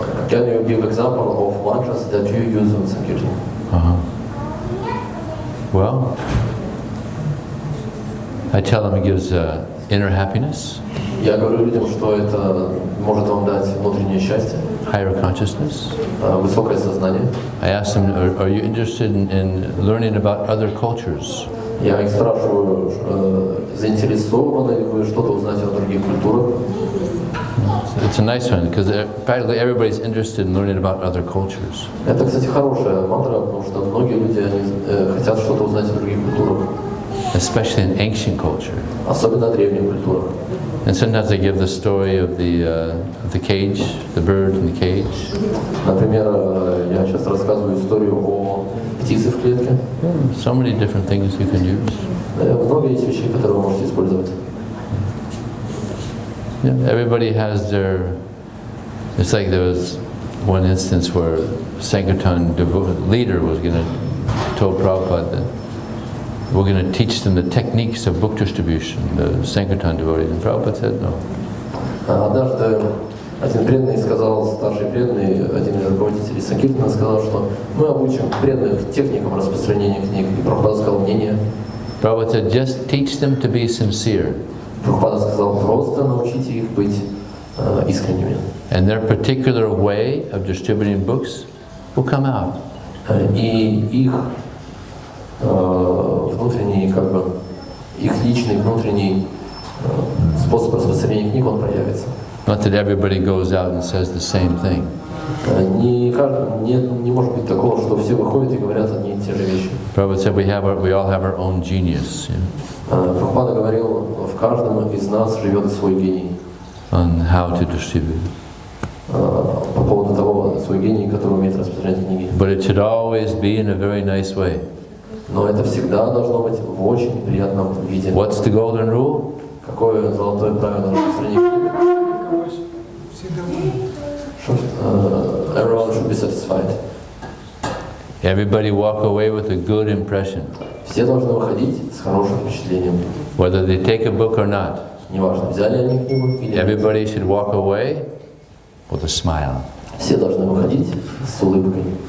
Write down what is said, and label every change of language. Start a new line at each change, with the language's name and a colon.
English: Can you give example of mantras that you use on Sankirtan? Well, I tell them it gives inner happiness.
Russian: Я говорю людям, что это может вам дать внутреннее счастье,
English: higher consciousness.
Russian: Высокое сознание.
English: I ask them, are you interested in learning about other cultures?
Russian: Я их спрашиваю, заинтересованы ли вы что-то узнать о других культурах?
English: It's a nice one, because practically everybody's interested in learning about other cultures.
Russian: Это, кстати, хорошая мантра, потому что многие люди они хотят что-то узнать о других культурах.
English: Especially in ancient culture.
Russian: Особенно о древних культурах.
English: And sometimes they give the story of the cage, the bird in the cage.
Russian: Например, я сейчас рассказываю историю о птицы в клетке.
English: So many different things you can use.
Russian: Много есть вещей, которые вы можете использовать.
English: Yeah, everybody has their. It's like there was one instance where Sankirtan leader was going to told Prabhupada that we're going to teach them the techniques of book distribution, the Sankirtan devotees, and Prabhupada said no.
Russian: Однажды один преданный сказал, старший преданный, один из руководителей Санкиртана сказал, что мы обучим преданных техникам распространения книг. И Прабхупада сказал, не.
English: Prabhupada said, just teach them to be sincere.
Russian: Прабхупада сказал, просто научите их быть искренними.
English: And their particular way of distributing books will come out.
Russian: И их внутренний, как бы, их личный внутренний способ распространения книг, он проявится.
English: Not that everybody goes out and says the same thing.
Russian: Не может быть такого, что все выходят и говорят одни и те же вещи.
English: Prabhupada said we all have our own genius.
Russian: Прабхупада говорил, в каждом из нас живет свой гений.
English: On how to distribute.
Russian: По поводу того, свой гений, который умеет распространять книги.
English: But it should always be in a very nice way.
Russian: Но это всегда должно быть в очень приятном виде.
English: What's the golden rule?
Russian: Какое золотое правило распространения книг?
English: Everyone should be satisfied. Everybody walk away with a good impression.
Russian: Все должны выходить с хорошим впечатлением.
English: Whether they take a book or not.
Russian: Неважно, взяли они книгу или нет.
English: Everybody should walk away with a smile.
Russian: Все должны выходить с улыбкой.